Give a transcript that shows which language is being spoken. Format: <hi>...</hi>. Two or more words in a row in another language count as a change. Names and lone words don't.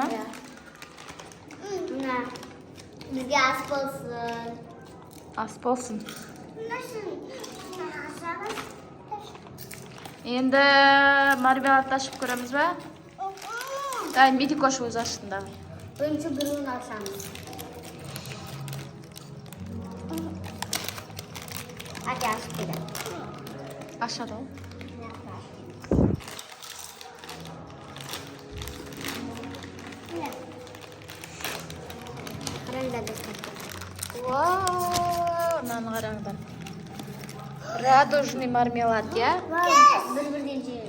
<kk>Мына, бізге ас болсын. Ас болсын. Енді мармеладты ашып көреміз бе? Дайын, Дикош өз аштың да. Бірінші біреуін ашамыз.</kk> <tr>Hadi aç bir de. Aşağıda ol.</tr> <kk>Вау, наны қараңдар.</kk> <ru>Радужный мармелад, я?</ru> <kk>Бір-бірден жейміз.</kk>